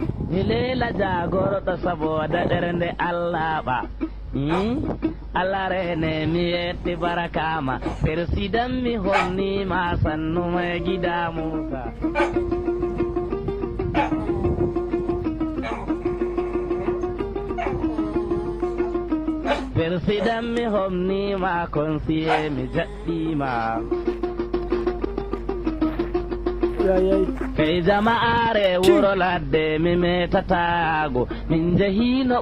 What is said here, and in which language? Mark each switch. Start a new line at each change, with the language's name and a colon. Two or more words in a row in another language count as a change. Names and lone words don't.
Fula: saboda dernde Allah ba Allah rene mi yetti barakama persidan mi honni ma
Hausa: sannu mai gida
Fula: Musa persidan mi honni ma konsiye mi jaddi ma kay jama'are wuro ladde mi metatago min jahino